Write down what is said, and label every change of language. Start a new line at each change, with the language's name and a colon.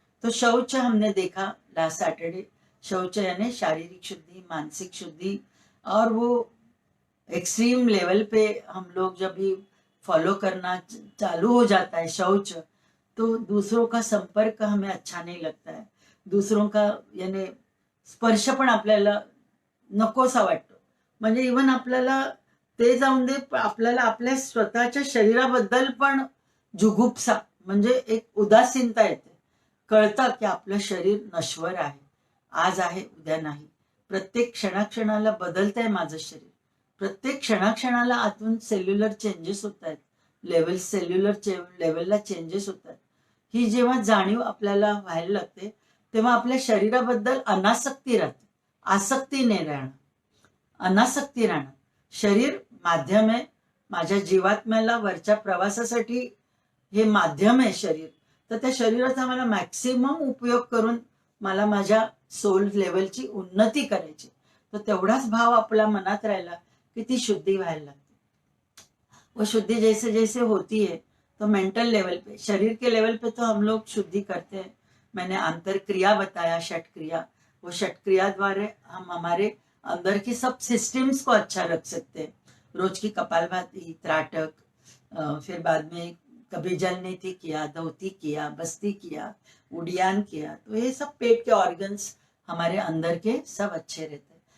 Hindi: तो शौच हमने देखा लास्ट सैटरडे. शौच यानी शारीरिक शुद्धि, मानसिक शुद्धि. और वो एक्सट्रीम लेवल पे हम लोग जब भी फॉलो करना चालू हो जाता है शौच, तो दूसरों का संपर्क हमें अच्छा नहीं लगता है. दूसरों का यानी
Marathi: स्पर्श पण आपल्याला नकोसा वाटतो. म्हणजे इवन आपल्याला ते जाऊन दे, आपल्याला आपल्या स्वतःच्या शरीराबद्दल पण जुगुप्सा म्हणजे एक उदासीनता येते. कळतं की आपलं शरीर नश्वर आहे, आज आहे उद्या नाही. प्रत्येक क्षणाक्षणाला बदलतंय माझं शरीर. प्रत्येक क्षणाक्षणाला आतून सेल्युलर चेंजेस होत आहेत, सेल्युलर लेवलला चेंजेस होत आहेत. ही जेव्हा जाणीव आपल्याला व्हायला लागते, तेव्हा आपल्या शरीराबद्दल अनासक्ती राहते. आसक्ती नाही राहणं, अनासक्ती राहणं. शरीर माध्यम आहे, माझ्या जीवात्म्याला वरच्या प्रवासासाठी हे माध्यम आहे शरीर. तर त्या शरीराचा मला मॅक्सिमम उपयोग करून मला माझ्या सोल लेवलची उन्नती करायची. तर तेवढाच भाव आपल्या मनात राहिला की ती शुद्धी व्हायला लागते.
Hindi: वो शुद्धि जैसे जैसे होती है तो मेंटल लेवल पे, शरीर के लेवल पे तो हम लोग शुद्धि करते हैं. मैंने अंतर क्रिया बताया, षट क्रिया. वो षट क्रिया द्वारा हम हमारे अंदर की सब सिस्टम्स को अच्छा रख सकते हैं. रोज की कपालभाति, त्राटक, फिर बाद में कभी जल नीति किया, धोती किया, बस्ती किया, उडियान किया, तो ये सब पेट के ऑर्गन्स हमारे अंदर के सब अच्छे रहते हैं.